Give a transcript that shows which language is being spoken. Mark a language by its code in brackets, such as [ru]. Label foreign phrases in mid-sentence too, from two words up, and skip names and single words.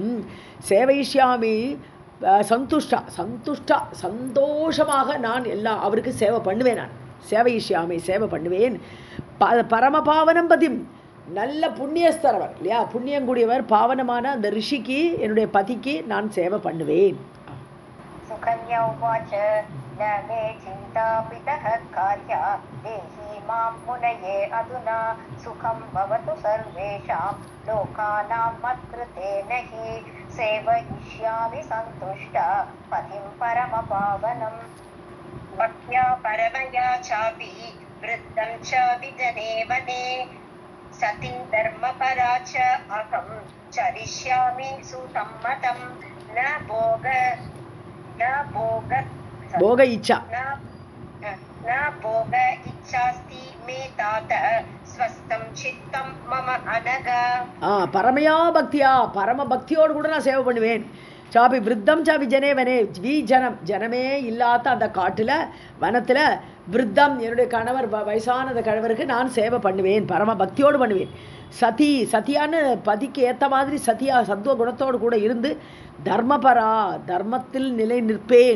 [sa] सेवयिष्यामि सन्तुष्टा, [ta] சந்தோஷமாக நான் அவருக்கு சேவை பண்ணுவேன். நான் சேவைஷ்யாமி, சேவை பண்ணுவேன். [sa] परमपावनम् पतिम्, [ta] நல்ல புண்ணியஸ்தரவர் இல்லையா, புண்ணியங்கூடியவர், பாவனமான அந்த ரிஷிக்கு, என்னுடைய பதிக்கு நான் சேவை பண்ணுவேன். [sa] सुकन्या उवाच न मे चिन्ता पितः कार्या देहि मां मुनये अधुना सुखं भवतु सर्वेषां लोकानां मत्कृतेन हि सेवयिष्यामि सन्तुष्टा पतिं परमपावनम्. भक्त्या परमया चापि वृद्धं च विजने वने सती धर्मपरा च अहं चरिष्यामि सुसम्मतं न भोग इच्छा, न भोग इच्छास्ति मे तात स्वस्थं चित्तं मम अनग. परमया भक्त्या, [ta] பரம பக்தியோடு கூட நான் சேவை பண்ணுவேன். [sa] चापि वृद्धं चापि जने वने [ta] ஜனமே இல்லாத அந்த காட்டில் வனத்தில் விருத்தம் என்னுடைய கணவர் வயசானத கணவருக்கு நான் சேவை பண்ணுவேன், பரம பக்தியோடு பண்ணுவேன். சதியான்னு பதிக்கு ஏற்ற மாதிரி சத்தியா சத்துவ குணத்தோடு கூட இருந்து தர்மபரா தர்மத்தில் நிலை நிற்பேன்.